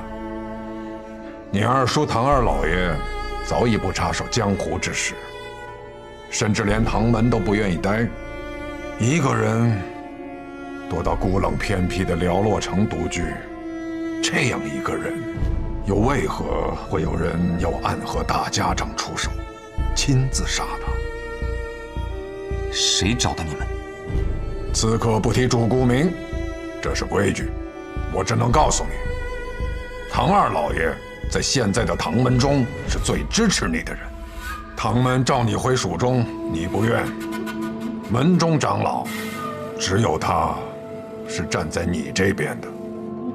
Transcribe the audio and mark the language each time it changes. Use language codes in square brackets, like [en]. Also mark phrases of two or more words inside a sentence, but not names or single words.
[zh] 你二叔唐二老爺早已不插手江湖之事，甚至連唐門都不願意待，一個人躲到孤冷偏僻的寥落城獨居。這樣一個人，又為何會有人要暗河大家長出手，親自殺他？誰找的你們？此刻不提主顧名，這是規矩。我只能告訴你，唐二老爺在現在的唐門中是最支持你的人。唐門召你回蜀中，你不願。門中長老，只有他是站在你這邊的。